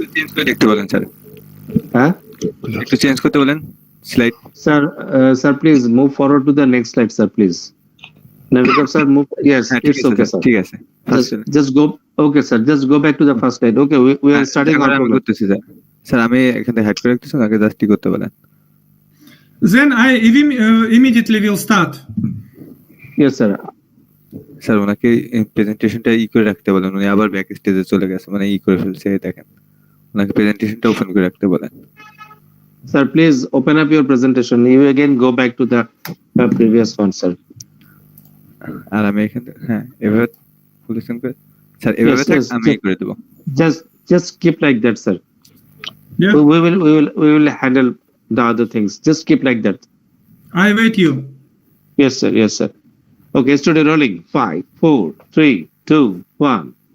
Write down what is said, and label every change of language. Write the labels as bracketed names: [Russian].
[Bangla] Change করে দেখতে বলেন স্যার, হ্যাঁ একটু চেঞ্জ করতে বলেন slide. [English] sir, please move forward to the next slide, sir, please. Novikov, sir, move. Yes, it's okay, sir. [Bangla] ঠিক আছে, [English] Just go. Okay, sir, just go back to the first slide. Okay, we are starting our [Bangla] আমি [English] program. [Bangla] করতেছি sir. Sir আমি এখানে head করে রাখতেছি, আগে just করতে বলেন। [English] Then I immediately will start. Yes, sir. [Bangla] Sir ওনাকে প্রেজেন্টেশনটা করে রাখতে বলেন, উনি আবার ব্যাক স্টেজে চলে গেছে, মানে করে ফেলছে, দেখেন। ওনাকে প্রেজেন্টেশনটা ওপেন করে রাখতে বলেন। [English] Sir, please open up your presentation. You again go back to the previous one, sir. [Bangla] আর আমি এখানে এভাবে পজিশন করে স্যার, এভাবে থাক, আমি করে দেব। [English] Just keep like that, sir. Yeah. We will handle the other things. Just keep like that. I wait you. Yes, sir. Okay, studio rolling. 5, 4, 3, 2, 1.